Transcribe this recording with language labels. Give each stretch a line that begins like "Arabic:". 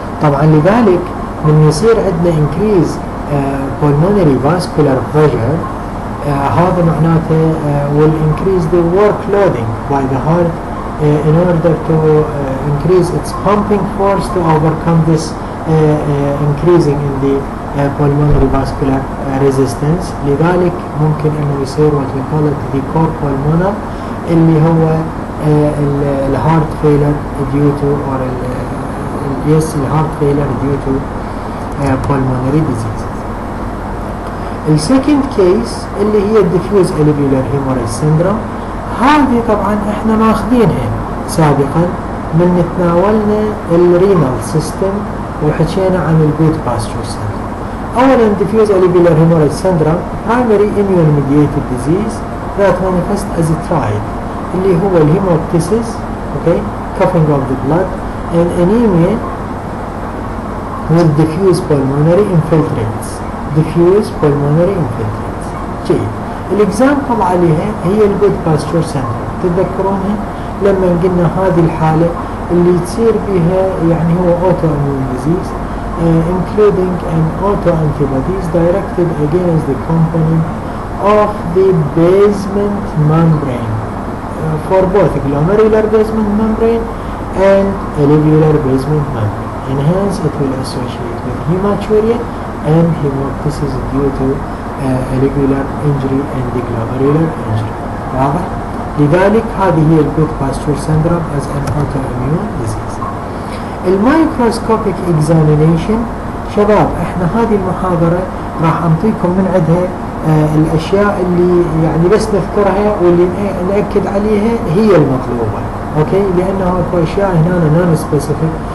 Arabic: طبعا لذلك من يصير عندنا
English: increase pulmonary vascular pressure
Arabic: هذا معناته
English: will increase the workloading by the heart in order to increase its pumping force to overcome this increasing in the pulmonary vascular resistance.
Arabic: لذلك ممكن انه يصير
English: what we call it the core pulmonar
Arabic: اللي هو الهارت
English: failure due to or yes الهارت failure due to pulmonary disease. السكند case
Arabic: اللي هي
English: diffuse alveolar hemorrhage syndrome.
Arabic: هذه طبعا احنا ماخذينها سابقا من تناولنا الرينال سيستم وحكينا عن الجود باستشر syndrome.
English: اولا diffuse alveolar hemorrhage syndrome primary immune mediated disease that manifests as a triad
Arabic: اللي هو الهيموبتيسيس
English: okay coughing of the blood and anemia with diffuse pulmonary infiltrates. diffuse pulmonary infiltrates.
Arabic: جيد. الاكزامبل عليها هي الجود باستشر syndrome. تتذكرونها لما قلنا هذه الحالة اللي تصير بها يعني
English: هو autoimmune disease including an autoantibodies directed against the component of the basement membrane for both glomerular basement membrane and alveolar basement membrane, and hence it will associate with hematuria and hemoptysis due to alveolar injury and the glomerular injury.
Arabic: واضح؟ لذلك هذه هي الجود باستشر
English: syndrome as an autoimmune disease.
Arabic: المايكروسكوبيك examination شباب احنا هذه المحاضرة راح انطيكم من عندها الاشياء اللي يعني بس نذكرها واللي نأكد عليها هي المطلوبة اوكي لانه اكو اشياء هنا نون سبيسيفيك.